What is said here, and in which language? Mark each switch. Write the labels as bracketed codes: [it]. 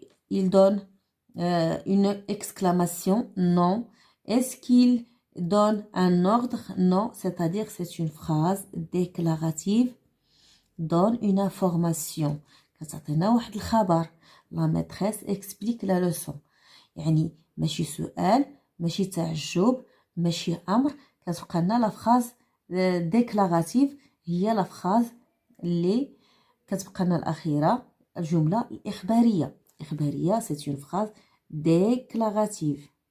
[fr] il donne une exclamation? Non. Est-ce qu'il donne un ordre? Non. C'est-à-dire c'est une phrase déclarative. Donne une information. [ar] كتعطينا واحد الخبر. [fr] La maîtresse explique la leçon. [ar] يعني ماشي سؤال، ماشي تعجب، ماشي أمر. كتبقى لنا لا phrase déclarative هي لا phrase اللي كتبقى لنا الأخيرة، الجملة الإخبارية. [fr] إخبارية c'est une phrase déclarative.